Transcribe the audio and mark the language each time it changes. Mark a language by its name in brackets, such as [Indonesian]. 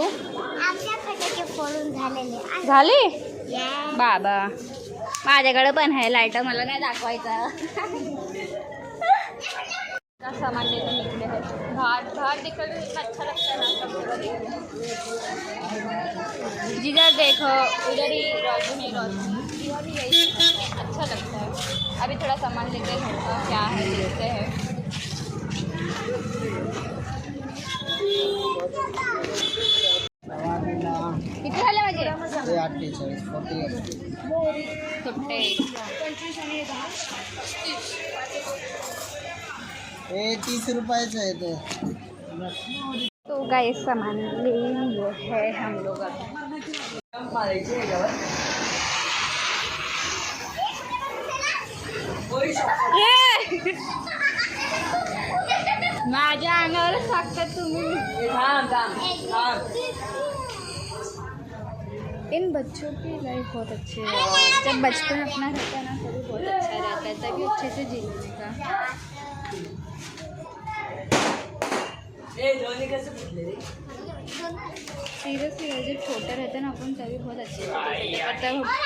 [Marathi] आपल्या फटाके फोडून झालेले झाली बाबा. माझ्याकडे पण आहे लाइटर मला नाही दाखवायचा. [Hindi] का सामान लेकर निकले हैं. बाहर दिखकर भी इतना अच्छा लगता है ना. जिधर देखो उधर ही रोशनी इधर भी यही अच्छा लगता है. अभी थोड़ा सामान लेते हैं घर का क्या है देखते हैं. [Marathi] किती झाले माझे? 48 सुट्टे. हे 30 रुपयाचं आहे ते. [Hindi] तो गाइस सामान ले लिए है हम लोग अब. [Marathi] माझ्या अंगावरच टाकतात तुम्ही. [Hindi] इन बच्चों की लाइफ बहुत अच्छी है. जब बचपन अपना रहता है ना तभी बहुत अच्छा रहता है, तभी अच्छे से जीने का. सीरियसली जब छोटे रहते हैं ना अपन तभी बहुत अच्छे रहते हैं.